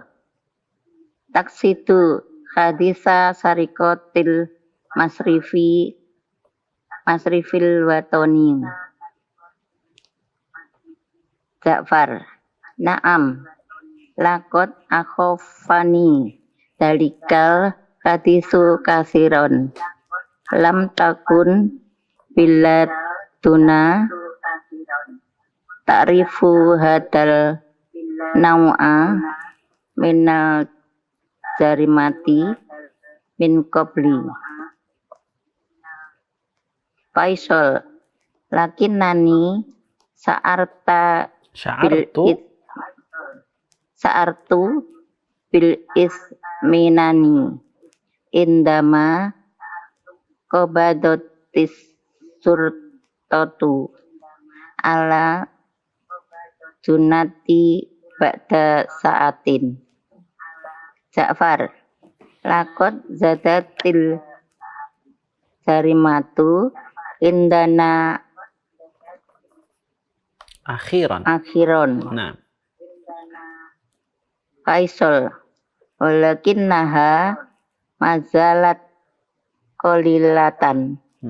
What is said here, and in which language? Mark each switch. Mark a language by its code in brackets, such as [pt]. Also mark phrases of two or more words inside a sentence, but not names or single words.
[ar] تقصيت حادثة سرقة المصرف الوطني. Ja'far. Naam. لقد أخافني ذلك الحادث كثيرا. لم تكن بلدتنا تعرف هذا النوع من الجريمة من قبل. Faisal. لكنني شعرت بالاطمئنان عندما قبضت الشرطة على الجناة بعد ساعة. Ja'far. لقد زادت الجريمة عندنا أخيرا. Nah. Faisal. ولكنها ما زالت قليلة.